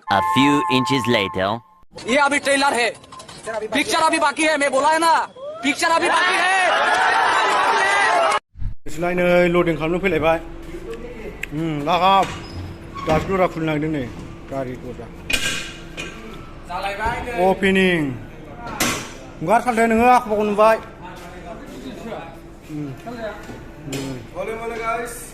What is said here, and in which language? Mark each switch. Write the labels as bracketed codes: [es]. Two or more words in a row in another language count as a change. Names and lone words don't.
[en] few inches later. [hi] ये अभी ट्रेलर है, पिक्चर अभी बाकी है, मैं बोला है ना, पिक्चर अभी बाकी है। [brx] इसलाय नै लडिं खालामनो फैलायबाय लागाब दासो दरा खुलिनो नागिरदों नै गारिखौ दा अपेनिं ओंखार सालथे नोङो आखबाखौ नुबाय [en] Ole guys.